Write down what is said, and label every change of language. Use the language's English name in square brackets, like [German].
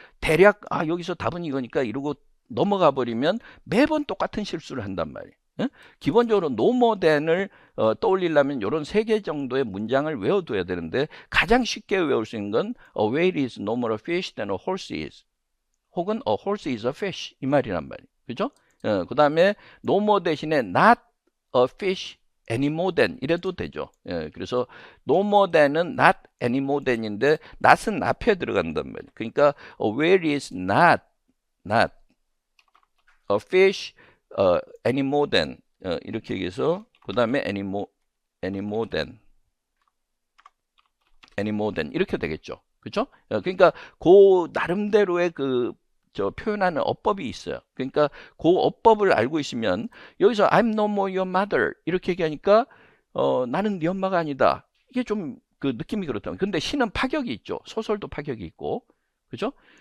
[Korean] 대략 여기서 답은 이거니까 이러고 넘어가 버리면 매번 똑같은 실수를 한단 말이에요. 예? 기본적으로 no more than을 떠올리려면 이런 3개 정도의 문장을 외워둬야 되는데 가장 쉽게 외울 수 있는 건 [English] A whale is no more a fish than a horse is. 혹은 A horse is a fish. [Korean] 이 말이란 말이에요. 그죠? 그 다음에 no more 대신에 [English] not a fish any more than [Korean] 이래도 되죠. 그래서 no more than은 [English] not any more than [Korean] 인데 not은 앞에 들어간단 말이에요. [English] 그러니까 a whale is not a fish any more than [Korean] 이렇게 얘기해서 그 다음에 [English] any more than [Korean] 이렇게 되겠죠. 그렇죠? 그러니까 그 나름대로의 저 표현하는 어법이 있어요. 그러니까 그 어법을 알고 있으면 여기서 [English] I'm no more your mother [Korean] 이렇게 얘기하니까 나는 네 엄마가 아니다. 이게 좀 그 느낌이 그렇다. 근데 시는 파격이 있죠. 소설도 파격이 있고. 그죠?